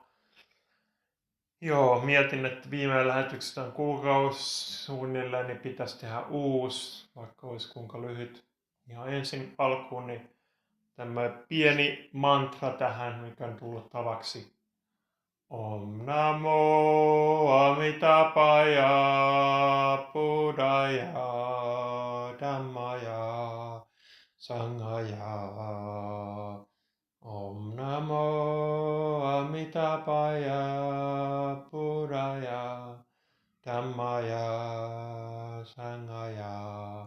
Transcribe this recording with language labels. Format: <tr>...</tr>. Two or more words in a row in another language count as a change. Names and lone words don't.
<fi>Joo, mietin, että viime lähetyksestä on kuukausi suunnilleen, niin pitäisi tehdä uusi, vaikka olisi kuinka lyhyt. Ja ensin alkuun niin tämä pieni mantra tähän, mikä on tullut tavaksi.</fi> <pi>Om Namo Amitabhaya Buddhaya Dhammaya Sanghaya. Om Namo Amitabhaya Buddhaya Dhammaya Sanghaya.</pi>